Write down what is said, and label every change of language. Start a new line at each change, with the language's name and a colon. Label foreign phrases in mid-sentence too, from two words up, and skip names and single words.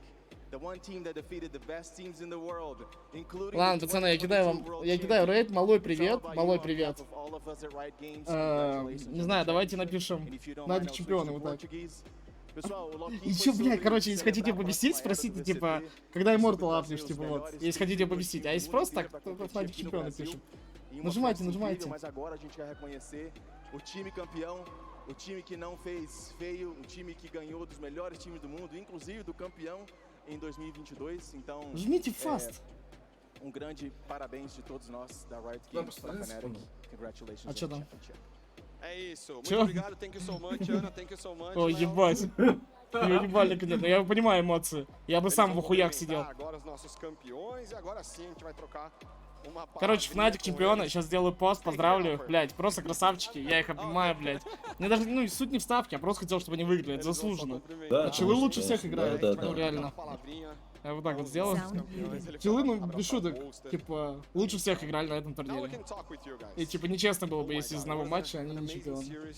Russian: Ладно, пацаны, я кидаю рейд, малой привет, не знаю, давайте напишем Надик чемпионы, вот так. И чё, блядь, короче, если хотите побесить, спросите, типа, когда Immortal апнешь, типа, вот, если хотите побесить, а если просто так, то Надик чемпионы пишем. Нажимайте.
Portuguese: O time que não fez feio, o time que ganhou dos melhores times do mundo, inclusive do campeão. em 2022. Então,
Russian: Жмите fast.
Portuguese: grande parabéns de todos nós da Riot Games para Fnatic.
English: Congratulations.
Russian: А чё там?
Portuguese: É isso. Muito
Russian: Чё?
Portuguese: obrigado.
English: Thank you so much, Ana. Thank you so much.
Russian: Ой, ебать. Его ебали, конечно. Я понимаю эмоции. Я бы сам в охуях сидел.
Portuguese: Agora os nossos campeões e agora sim a gente vai trocar uma
Russian: Короче, Fnatic чемпионы. Сейчас сделаю пост, поздравлю их, блядь. Просто красавчики. Я их обнимаю, блядь. Мне даже, ну, суть не в ставке, я просто хотел, чтобы они выиграли. Это заслуженно. Да, А челы лучше конечно, всех играют. да, да, Ну, да. реально. Я вот так вот сделал. Челы, ну, без шуток. Типа, лучше всех играли на этом турнире. И, типа, нечестно было бы, если из одного матча они не чемпионы.